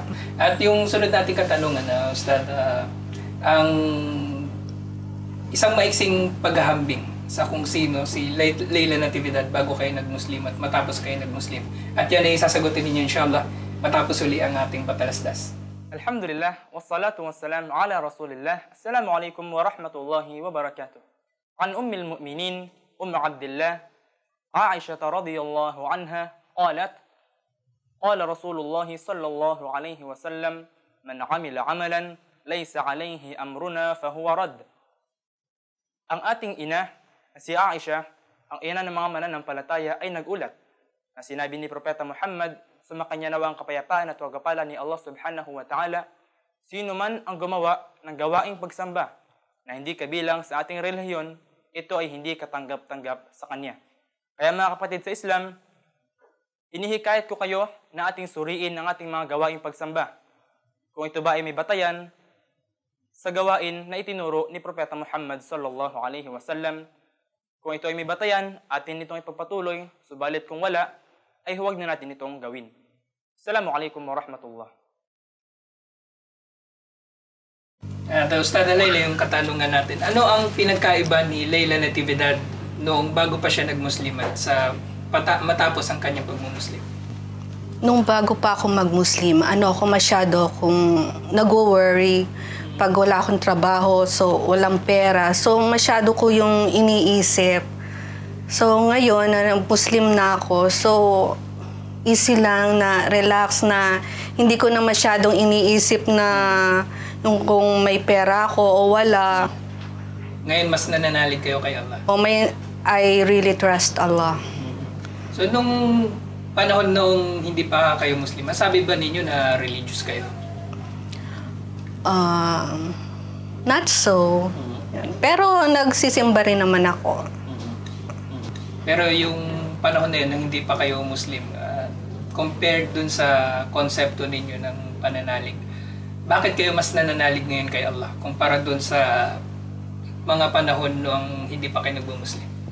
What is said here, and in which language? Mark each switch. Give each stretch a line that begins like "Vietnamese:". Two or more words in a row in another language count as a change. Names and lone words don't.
Filipino: At yung sunod nating katanungan, Ustad, ang isang maiksing paghahambing sa kung sino si Leila Natividad bago kayo nag-Muslim at matapos kayo nag-Muslim. At yan ay sasagutin ninyo inshallah matapos uli ang ating patalastas.
Arabic: الحمد لله والصلاة والسلام على رسول الله. السلام عليكم ورحمة الله وبركاته. عن أم المؤمنين أم عبد الله عائشة رضي الله عنها قالت قال رسول الله صلى الله عليه وسلم من عمل عملا ليس عليه أمرنا فهو رد.
Filipino: Ang ating ina, si Aisha, ang ina ng mga mananampalataya ay nagulat na sinabi ni Propeta Muhammad, sumakanya nawa ang kapayapaan at wagapalan ni Allah
Arabic: سبحانه وتعالى,
Filipino: sino man ang gumawa ng gawaing pagsamba na hindi kabilang sa ating relihiyon, ito ay hindi katanggap-tanggap sa kanya. Kaya mga kapatid sa Islam, inihikayat ko kayo na ating suriin ang ating mga gawaing pagsamba. Kung ito ba ay may batayan sa gawain na itinuro ni Propeta Muhammad
Arabic: صلى الله عليه وسلم.
Filipino: Kung ito ay may batayan, atin itong ipagpatuloy, subalit kung wala, ay huwag na natin itong gawin.
Arabic: السلام عليكم ورحمة الله.
Filipino: Ustada Layla, yung katanungan natin. Ano ang pinagkaiba ni Layla Natividad noong bago pa siya nagmuslimat sa matapos ang kanyang pagmumuslim? Nung bago pa ako mag-Muslim, masyado akong nag-worry pag wala akong trabaho, so walang pera. So masyado ko yung iniisip. So ngayon, na Muslim na ako, so easy lang na relax na hindi ko na masyadong iniisip na yung kung may pera ako o wala. Ngayon, mas nananalig kayo kay Allah?
English: I really trust Allah.
Filipino: So nung panahon noong hindi pa kayo Muslim, masabi ba ninyo na religious kayo?
English: Not so.
Filipino: Pero nagsisimba rin naman ako. Pero yung panahon na yun, nang hindi pa kayo Muslim, compared dun sa konsepto ninyo ng pananalig, bakit kayo mas nananalig ngayon kay Allah kumpara dun sa mga panahon noong hindi pa kayo nagbu-Muslim?